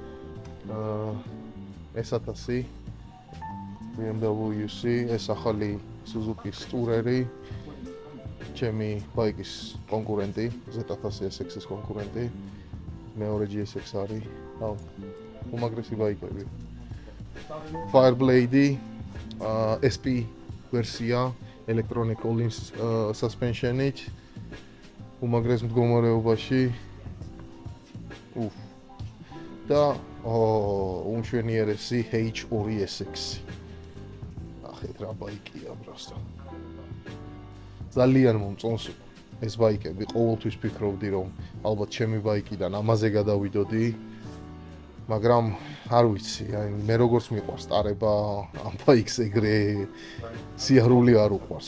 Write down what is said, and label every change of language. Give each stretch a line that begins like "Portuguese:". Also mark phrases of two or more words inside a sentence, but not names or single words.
Georgian: S1000 BMW-ს, ეს ახალი Suzuki-ს ტურერი, ჩემი ბაიკის კონკურენტი, Z1000 SX-ის კონკურენტი, მეორე GSX არის, უმაგრესი ბაიკები. Fireblade, SP ვერსია,
English: electronic all-in suspension-ით, უმაგრეს მდგომარეობაში.
Georgian: და უმშვენიერესი H2 SX. ახეთ რა ბაიკია просто. ძალიან მომწონს ეს ბაიკები, ყოველთვის ფიქრობდი რომ ალბათ ჩემი ბაიკიდან ამაზე გადავიდოდი, მაგრამ არ ვიცი, აი მე როგორც მიყვარს ტარება ამ ბაიკს ეგრე სიარული არ უყვარს.